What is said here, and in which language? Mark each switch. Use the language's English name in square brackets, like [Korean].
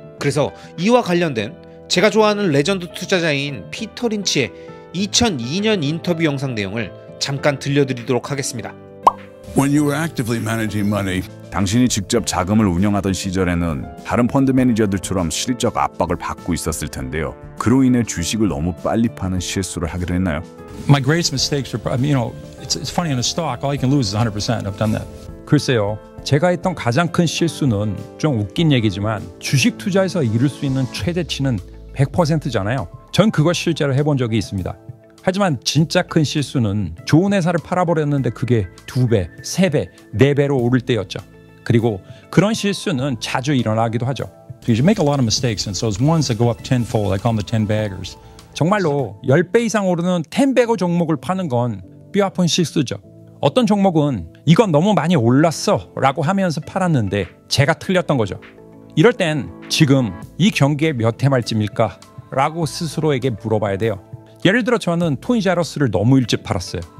[Korean] 그래서 이와 관련된 제가 좋아하는 레전드 투자자인 피터 린치의 2002년 인터뷰 영상 내용을 잠깐 들려드리도록 하겠습니다. [English] When you were actively managing money, [Korean] 당신이 직접 자금을 운영하던 시절에는 다른 펀드 매니저들처럼 실적 압박을 받고 있었을 텐데요. 그로 인해 주식을 너무 빨리 파는 실수를 하기도 했나요? [English] My greatest mistakes are, it's funny in a stock, all you can lose is 100%. I've done that. [Korean] 글쎄요, 제가 했던 가장 큰 실수는 좀 웃긴 얘기지만 주식 투자에서 이룰 수 있는 최대치는 100%잖아요. 전 그걸 실제로 해본 적이 있습니다. 하지만 진짜 큰 실수는 좋은 회사를 팔아버렸는데 그게 2배, 3배, 4배로 오를 때였죠. 그리고 그런 실수는 자주 일어나기도 하죠. [English] Because you make a lot of mistakes, and so those ones that go up tenfold, I call them the 10 baggers. [Korean] 정말로 10배 이상 오르는 10배거 종목을 파는 건 뼈아픈 실수죠. 어떤 종목은 이건 너무 많이 올랐어 라고 하면서 팔았는데 제가 틀렸던 거죠. 이럴 땐 지금 이 경기에 몇 해 말쯤일까? 라고 스스로에게 물어봐야 돼요. 예를 들어 저는 토니자러스를 너무 일찍 팔았어요.